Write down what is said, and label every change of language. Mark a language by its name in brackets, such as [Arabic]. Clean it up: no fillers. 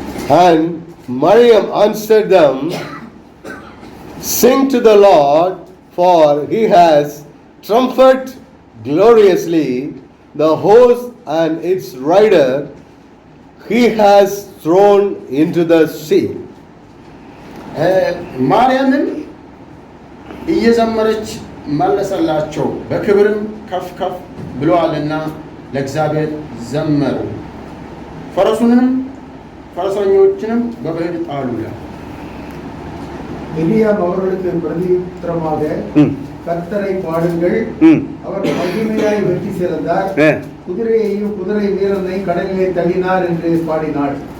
[English] And Miriam answered them, "Sing to the Lord, for he has triumphed gloriously. The horse and its rider he has thrown into the sea." [Amharic] ማርያምን እየዘመረች መለሰላቸው፣ በክብርም ከፍ ከፍ ብለዋልና ለእግዚአብሔር ዘመሩ፣ ፈረሰኞችንም በባህር ጣሉ ይላል። [Tamil] Miriam அவர்களுக்கு பிரதியுத்தரமாக கர்த்தரை பாடுங்கள், அவர் மகிமையாய் வெற்றி சிறந்தார், குதிரையையும் குதிரை வீரனை கடலிலே தள்ளினார் என்று பாடினாள்.